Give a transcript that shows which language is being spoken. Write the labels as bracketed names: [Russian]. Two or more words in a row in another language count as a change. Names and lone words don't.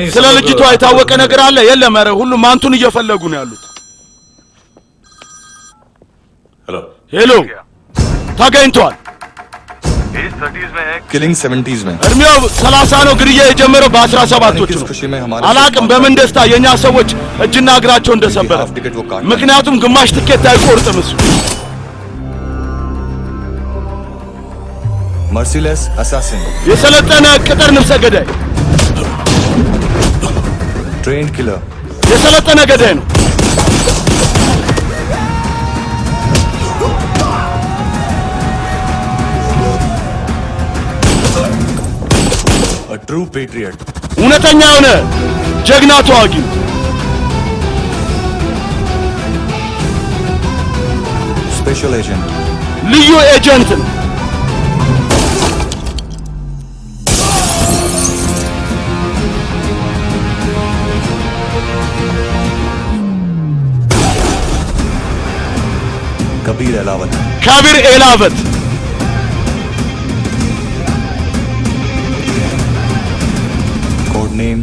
[Amharic] ስለ ልጅቷ የታወቀ ነገር አለ? የለም። ኧረ ሁሉም አንቱን እየፈለጉ ነው ያሉት። [Hindi] हेलो [Amharic] ሄሎ ተገኝቷል። [Hindi] भेज 30s में है किलिंग 70s में [Amharic] እድሜው 30 ነው። ግድያ የጀመረው በ17ዎቹ ነው። አላቅም በምን ደስታ የኛ ሰዎች እጅና እግራቸው እንደሰበረ። ምክንያቱም ግማሽ ትኬት አይቆርጥም እሱ። [English] merciless assassin [Amharic] የሰለጠነ ቅጥር ነፍሰ ገዳይ [English] trained killer [Amharic] የሰለጠነ ገዳይ ነው። [English] a true patriot [Amharic] እውነተኛ የሆነ ጀግና ተዋጊ [English] special agent [Amharic] ልዩ ኤጀንት ነው። [Hindi] कबीर एलावत [Amharic] ከቢር ኤላቨት [English] code name